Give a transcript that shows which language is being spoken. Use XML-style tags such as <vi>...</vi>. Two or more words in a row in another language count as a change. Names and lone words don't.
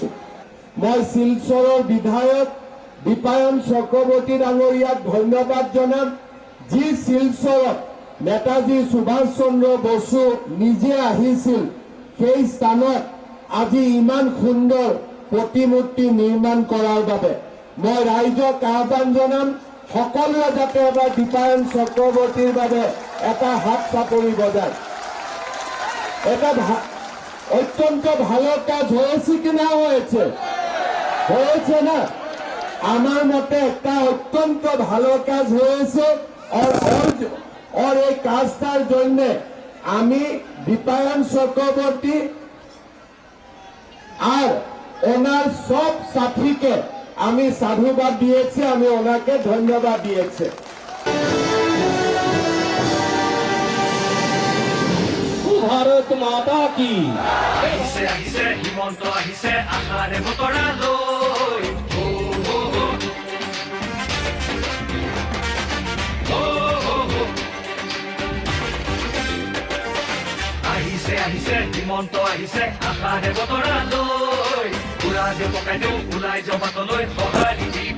<as>মই শিলচৰৰ বিধায়ক দীপায়ন চক্ৰৱৰ্তী ডাঙৰীয়াক ধন্যবাদ জনাম, যি শিলচৰত নেতাজী সুভাষ চন্দ্ৰ বসু নিজে আহিছিল সেই স্থানত আজি ইমান সুন্দৰ প্ৰতিমূৰ্তি নিৰ্মাণ কৰাৰ বাবে। মই ৰাইজক আহ্বান জনাম, সকলোৱে যাতে এবাৰ দীপায়ন চক্ৰৱৰ্তীৰ বাবে এটা হাত চাপৰি বজায়।</as> <bn>এটা অত্যন্ত ভালো কাজ হয়েছে কিনা হয়েছে না? আমার মতে একটা অত্যন্ত ভালো কাজ হয়েছে। और এই কাজটার জন্য আমি দীপায়ন চক্রবর্তী আর ওনার সব সাথীকে আমি সাধুবাদ দিয়েছি, আমি ওনাকে ধন্যবাদ দিয়েছি।</bn> <hi>भारत माता की।</hi> <as>আহিছে আহিছে হিমন্ত আহিছে আশাৰে বতৰা লৈ, আহিছে আহিছে হিমন্ত আহিছে আশাৰে বতৰা লৈ, উৰা যে পকাই দিওঁ ওলাই যাওঁ বাটলৈ সঁহাৰি</as>